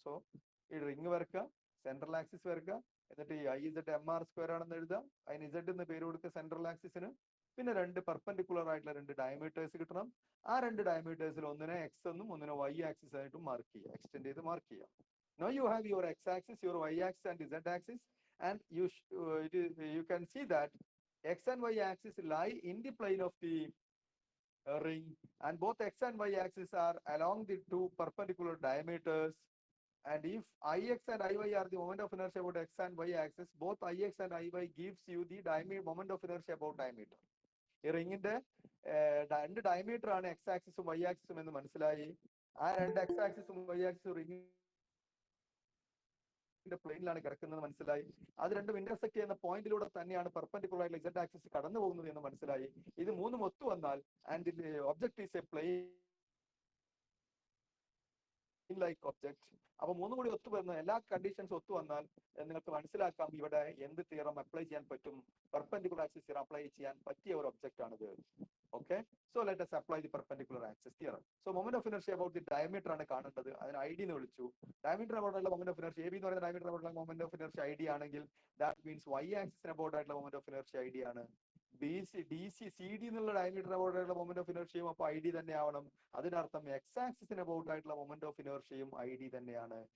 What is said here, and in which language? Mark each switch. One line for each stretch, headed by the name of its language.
Malayalam: So ഈ ring വരക്കുക, central axis വരക്കുക, എന്നിട്ട് ഈ I Z M R square ആണെന്ന് എഴുതാം. അതിന് ഇസഡ് എന്ന് പേര് കൊടുക്കുക സെൻട്രൽ ആക്സിസിന്. പിന്നെ രണ്ട് പെർപെൻഡിക്കുലർ ആയിട്ടുള്ള രണ്ട് ഡയമീറ്റേഴ്സ് കിട്ടണം. ആ രണ്ട് ഡയമീറ്റേഴ്സിൽ ഒന്നിനെ എക്സ് എന്നും ഒന്നിനെ വൈ ആക്സിസ് ആയിട്ടും മാർക്ക് ചെയ്യുക, എക്സ്റ്റെൻഡ് ചെയ്ത് മാർക്ക് ചെയ്യാം.
English: Now you have your x axis, your y axis and z axis, and you can see that x and y axis lie in the plane of the ring, and both x and y axis are along the two perpendicular diameters. And if ix and iy are the moment of inertia about x and y axis, both ix and iy gives you the moment of inertia about diameter.
Malayalam: ഈ റിങ്ങിന്റെ രണ്ട് diameter ആണ് X ആക്സിസും Y ആക്സിസും എന്ന് മനസ്സിലായി. ആ രണ്ട് എക്സ് ആക്സിസും വൈ ആക്സിസും റിങ്ങിന്റെ പ്ലെയിനിലാണ് കിടക്കുന്നത് മനസ്സിലായി. അത് രണ്ടും ഇന്റർസെക്ട് ചെയ്യുന്ന പോയിന്റിലൂടെ തന്നെയാണ് പെർപെൻഡിക്കുലർ ആയിട്ടുള്ള ഇസഡ് ആക്സിസ് കടന്നു പോകുന്നത് എന്ന് മനസ്സിലായി. ഇത് മൂന്നും ഒത്തു വന്നാൽ
English: And the object is a plane like object.
Malayalam: അപ്പൊ മൂന്നും കൂടി ഒത്തു വരുന്ന എല്ലാ കണ്ടീഷൻസ് ഒത്തു വന്നാൽ നിങ്ങൾക്ക് മനസ്സിലാക്കാം ഇവിടെ എന്ത് തിയറം അപ്ലൈ ചെയ്യാൻ പറ്റും. പെർപെൻഡിക്കുലർ ആക്സിസ് തിയറം അപ്ലൈ ചെയ്യാൻ പറ്റിയ ഒരു ഒബ്ജക്ട് ആണിത്.
English: Okay, so let us apply the perpendicular axis theorem. So moment of inertia about the diameter
Malayalam: ആണ് കാണേണ്ടത്. അതിന് ഐ ഡി എന്ന് വിളിച്ചു. ഡയമീറ്റർ അബൌട്ട് ആയിട്ടുള്ള moment of inertia A B എന്ന് പറയുന്ന diameter about moment of inertia I D ആണെങ്കിൽ that means Y ആക്സിസിന് about ആയിട്ടുള്ള moment of inertia I D ആണ്. സി ഡി എന്നുള്ള ഡയമീറ്റർ അബൌട്ട് ആയിട്ടുള്ള മൊമെന്റ് ഓഫ് ഇനർഷ്യയും അപ്പൊ ഐ ഡി തന്നെ ആവണം. അതിനർത്ഥം എക്സ് ആക്സിസിന് അബൌട്ട് ആയിട്ടുള്ള മൊമെന്റ് ഓഫ് ഇനർഷ്യയും ഐ ഡി തന്നെയാണ്.